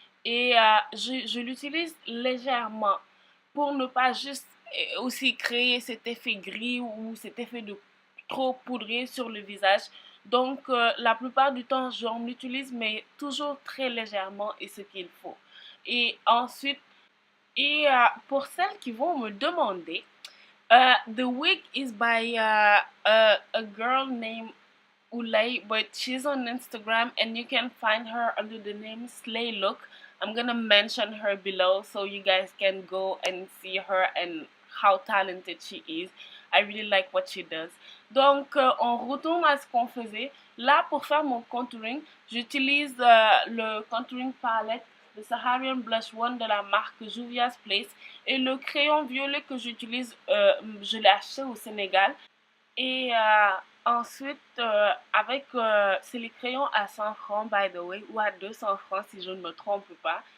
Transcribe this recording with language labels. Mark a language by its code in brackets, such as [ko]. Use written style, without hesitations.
[fr] Et je l'utilise légèrement pour ne pas juste aussi créer cet effet gris ou cet effet de trop poudré sur le visage. Donc la plupart du temps, j'en utilise, mais toujours très légèrement et ce qu'il faut. Et ensuite, pour celles qui vont me demander, [en] the wig is by a girl named Ulay, but she's on Instagram and you can find her under the name Slay Look. I'm gonna mention her below so you guys can go and see her and how talented she is. I really like what she does. [fr] Donc, on retourne à ce qu'on faisait. Là, pour faire mon contouring, j'utilise le contouring palette le Saharian Blush One de la marque Juvia's Place. Et le crayon violet que j'utilise, je l'ai acheté au Sénégal. Et ensuite, c'est les crayons à 100 francs, [en] by the way, [fr] ou à 200 francs si je ne me trompe pas.